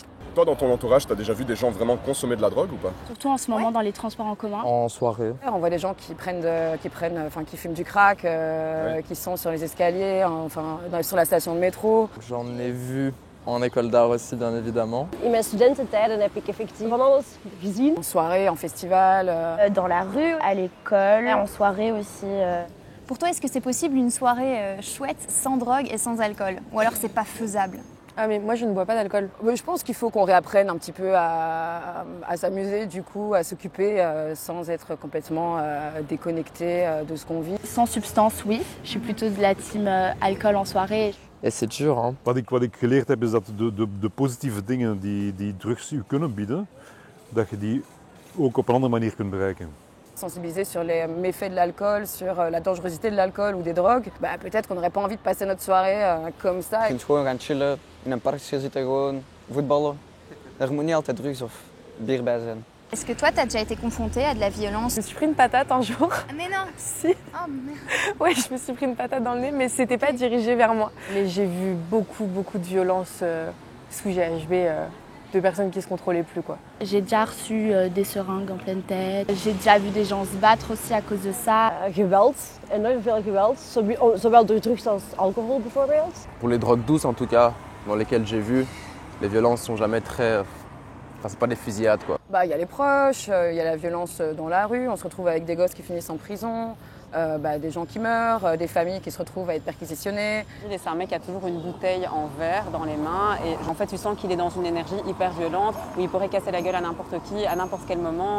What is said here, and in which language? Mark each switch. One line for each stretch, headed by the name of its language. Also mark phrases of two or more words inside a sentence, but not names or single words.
French: Toi, dans ton entourage, tu as déjà vu des gens vraiment consommer de la drogue ou pas? Surtout en ce moment dans les transports en commun. En soirée. On voit des gens qui fument du crack, qui sont sur les escaliers, sur la station de métro. J'en ai vu en école d'art aussi, bien évidemment.
Dutch: In mijn studententijden heb ik effectief van alles gezien.
French: En soirée, en festival. Dans la rue, à l'école, en soirée aussi. Pour toi, est-ce que c'est possible une soirée chouette sans drogue et sans alcool? Ou alors c'est pas faisable? Ah mais moi je ne bois pas d'alcool. Je pense qu'il faut qu'on réapprenne un petit peu à s'amuser, du coup, à s'occuper sans être complètement déconnecté de ce qu'on vit. Sans substance, oui. Je suis plutôt de la team alcool en soirée. Et c'est dur, hein.
Dutch: Wat ik geleerd heb is dat de positieve dingen die drugs u kunnen bieden, dat je die ook op een andere manier kunt bereiken.
French: Sensibiliser sur les méfaits de l'alcool, sur la dangerosité de l'alcool ou des drogues. Peut-être qu'on n'aurait pas envie de passer notre soirée comme ça.
Dutch: Je kunt gewoon gaan chillen, in een parkje zitten, gewoon voetballen. Er moet niet altijd drugs of bier bij zijn.
French: Est-ce que toi, t'as déjà été confronté à de la violence? Je me suis pris une patate un jour. Ah, mais non. Si. Oh merde. Ouais, je me suis pris une patate dans le nez, mais c'était pas dirigé vers moi. Mais j'ai vu beaucoup de violence sous GHB, de personnes qui se contrôlaient plus, quoi. J'ai déjà reçu des seringues en pleine tête. J'ai déjà vu des gens se battre aussi à cause de ça.
Dutch: Geweld, enorm veel geweld, zowel door drugs als alcohol bijvoorbeeld.
French: Pour les drogues douces, en tout cas, dans lesquelles j'ai vu, les violences sont jamais très... Enfin, c'est pas des fusillades, quoi. Y a les proches, il y a la violence dans la rue, on se retrouve avec des gosses qui finissent en prison, des gens qui meurent, des familles qui se retrouvent à être perquisitionnées. C'est un mec qui a toujours une bouteille en verre dans les mains et en fait tu sens qu'il est dans une énergie hyper violente où il pourrait casser la gueule à n'importe qui, à n'importe quel moment.